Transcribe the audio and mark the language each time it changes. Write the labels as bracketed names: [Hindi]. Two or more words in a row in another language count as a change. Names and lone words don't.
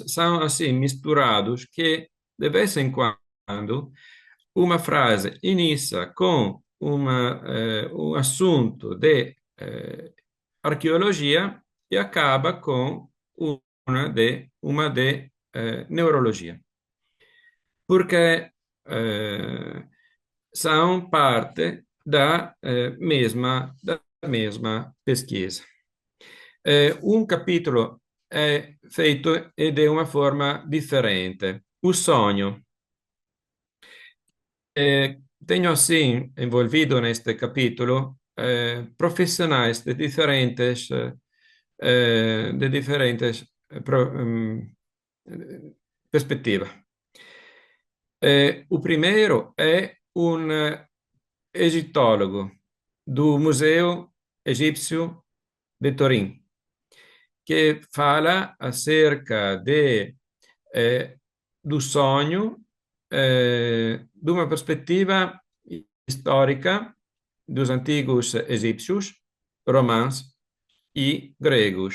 [Portuguese] são assim misturados que, de vez em quando, uma frase inicia com um assunto de arqueologia e acaba com uma de neurologia, porque são parte da mesma pesquisa. Um capítulo [Italian] è feito ed è una forma differente. [Portuguese] O sonho. Tenho, assim, envolvido neste capítulo profissionais de diferentes perspectivas. O primeiro [Italian] è un egittologo [Portuguese] do Museu Egípcio de Turim, que fala acerca do sonho de uma perspectiva histórica dos antigos egípcios, romãs e gregos.